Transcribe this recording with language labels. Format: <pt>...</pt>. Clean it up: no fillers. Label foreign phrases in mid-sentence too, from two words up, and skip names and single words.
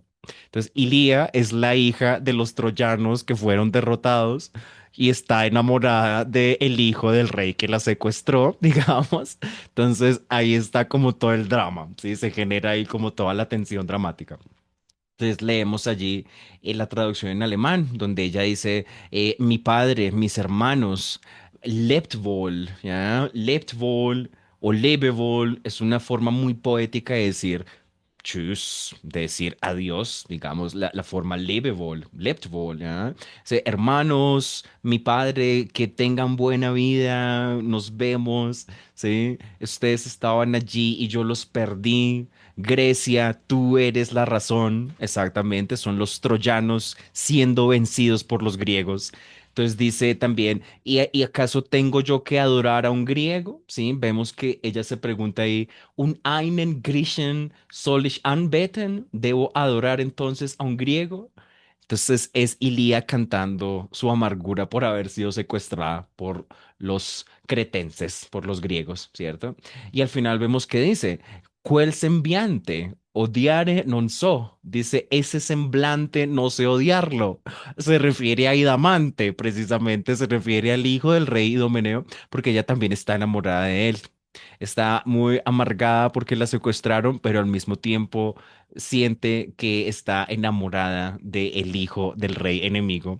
<es>Entonces, Ilía es la hija de los troyanos que fueron derrotados y está enamorada del hijo del rey que la secuestró, digamos. Entonces, ahí está como todo el drama, ¿sí? Se genera ahí como toda la tensión dramática. Entonces leemos allí la traducción en alemán, donde ella dice, mi padre, mis hermanos,</es> <de>lebt wohl, ¿ya? Lebt wohl</de> <es>o lebe wohl es una forma muy poética de decir tschüss, de decir adiós, digamos, la forma</es> <de>lebe wohl, lebt wohl,</de> <es>¿ya? Dice, hermanos, mi padre, que tengan buena vida, nos vemos, ¿sí? Ustedes estaban allí y yo los perdí. Grecia, tú eres la razón, exactamente, son los troyanos siendo vencidos por los griegos. Entonces dice también, ¿y acaso tengo yo que adorar a un griego? Sí, vemos que ella se pregunta ahí, ¿un</es> <de>einen Griechen soll ich anbeten?</de> <es>¿Debo adorar entonces a un griego? Entonces es Ilía cantando su amargura por haber sido secuestrada por los cretenses, por los griegos, ¿cierto? Y al final vemos que dice,</es> <it>quel sembiante, odiare non so.</it> <es>Dice, ese semblante no sé odiarlo. Se refiere a Idamante, precisamente se refiere al hijo del rey Idomeneo, porque ella también está enamorada de él. Está muy amargada porque la secuestraron, pero al mismo tiempo siente que está enamorada del hijo del rey enemigo.</es>